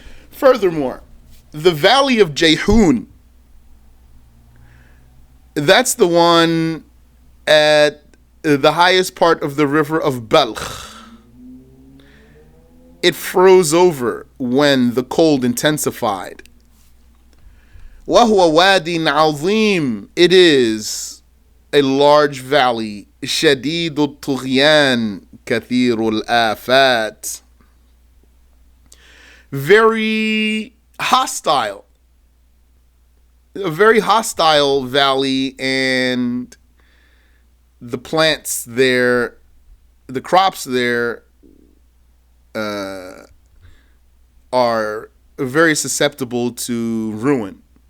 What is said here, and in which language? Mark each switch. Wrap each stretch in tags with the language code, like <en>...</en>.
<en>Furthermore, the valley of Jayhun, that's the one at the highest part of the river of Balkh. It froze over when the cold intensified.</en> <ar>وَهُوَ وَادٍ عَظِيمٍ,</ar> <en>it is a large valley.</en> <ar>شَدِيدُ الطُّغْيَانِ كَثِيرُ الْآفَاتِ,</ar> <en>very hostile. A very hostile valley, and the plants there, the crops there are very susceptible to ruin.</en>